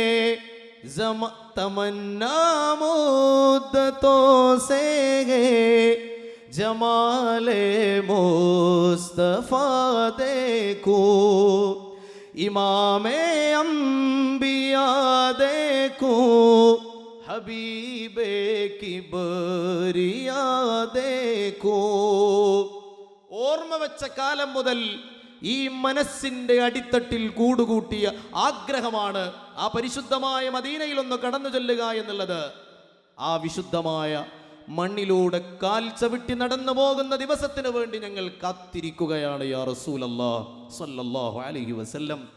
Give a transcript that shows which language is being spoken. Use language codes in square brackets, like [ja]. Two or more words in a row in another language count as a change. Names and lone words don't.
[ur] تمنا مدتوں سے ہے جمال مصطفیٰ دیکھو، امام انبیا دیکھو، حبیب کبریا دیکھو. [ml] ഓർമ്മ വെച്ച കാലം മുതൽ ഈ മനസ്സിന്റെ അടിത്തട്ടിൽ കൂടുകൂട്ടിയ ആഗ്രഹമാണ് ആ പരിശുദ്ധമായ മദീനയിൽ ഒന്ന് കടന്നു ചെല്ലുക എന്നുള്ളത്. ആ വിശുദ്ധമായ മണ്ണിലൂടെ കാൽ ചവിട്ടി നടന്നു പോകുന്ന ദിവസത്തിന് വേണ്ടി ഞങ്ങൾ കാത്തിരിക്കുകയാണ് [ar] يا رسول الله صلى الله عليه وسلم.